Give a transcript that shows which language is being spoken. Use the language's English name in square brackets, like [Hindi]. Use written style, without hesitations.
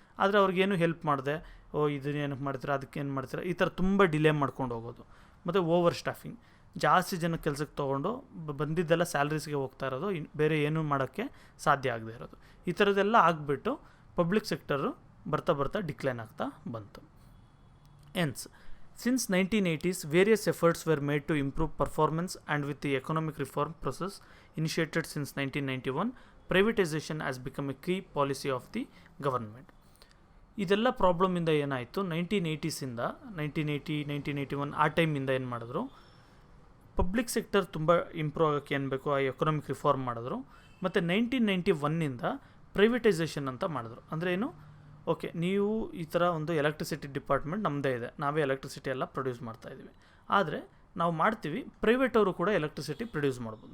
[Kannada] ಆದರೆ ಅವ್ರಿಗೇನು ಹೆಲ್ಪ್ ಮಾಡಿದೆ, ಇದನ್ನೇನಕ್ಕೆ ಮಾಡ್ತೀರಾ, ಅದಕ್ಕೇನು ಮಾಡ್ತೀರಾ, ಈ ಥರ ತುಂಬ ಡಿಲೇ ಮಾಡ್ಕೊಂಡು ಹೋಗೋದು. ಮತ್ತು ಓವರ್ ಸ್ಟಾಫಿಂಗ್, ಜಾಸ್ತಿ ಜನ ಕೆಲಸಕ್ಕೆ ತೊಗೊಂಡು ಬಂದಿದ್ದೆಲ್ಲ ಸ್ಯಾಲ್ರೀಸ್ಗೆ ಹೋಗ್ತಾ ಇರೋದು, ಬೇರೆ ಏನೂ ಮಾಡೋಕ್ಕೆ ಸಾಧ್ಯ ಆಗದೆ ಇರೋದು. ಈ ಥರದ್ದೆಲ್ಲ ಆಗಿಬಿಟ್ಟು ಪಬ್ಲಿಕ್ ಸೆಕ್ಟರು ಬರ್ತಾ ಬರ್ತಾ ಡಿಕ್ಲೈನ್ ಆಗ್ತಾ ಬಂತು. [English] ಎನ್ಸ್ Since 1980s, various efforts were made to improve performance, and with the economic reform process initiated since 1991, privatization has become a key policy of the government. [Kannada] ಇದೆಲ್ಲ ಪ್ರಾಬ್ಲಮಿಂದ ಏನಾಯಿತು, 1980 1981 ಆ ಟೈಮಿಂದ ಏನು ಮಾಡಿದ್ರು, ಪಬ್ಲಿಕ್ ಸೆಕ್ಟರ್ ತುಂಬ ಇಂಪ್ರೂವ್ ಆಗೋಕ್ಕೆ ಏನು ಬೇಕು ಆ ಎಕನಾಮಿಕ್ ರಿಫಾರ್ಮ್ ಮಾಡಿದ್ರು. ಮತ್ತು 1991 ಪ್ರೈವೇಟೈಸೇಷನ್ ಅಂತ ಮಾಡಿದ್ರು. ಅಂದರೆ ಏನು, ಓಕೆ, ನೀವು ಈ ಥರ ಒಂದು ಎಲೆಕ್ಟ್ರಿಸಿಟಿ ಡಿಪಾರ್ಟ್ಮೆಂಟ್ ನಮ್ಮದೇ ಇದೆ, ನಾವೇ ಎಲೆಕ್ಟ್ರಿಸಿಟಿ ಎಲ್ಲ ಪ್ರೊಡ್ಯೂಸ್ ಮಾಡ್ತಾಯಿದ್ದೀವಿ, ಆದರೆ ನಾವು ಮಾಡ್ತೀವಿ, ಪ್ರೈವೇಟ್ ಅವರು ಕೂಡ ಎಲೆಕ್ಟ್ರಿಸಿಟಿ ಪ್ರೊಡ್ಯೂಸ್ ಮಾಡ್ಬೋದು.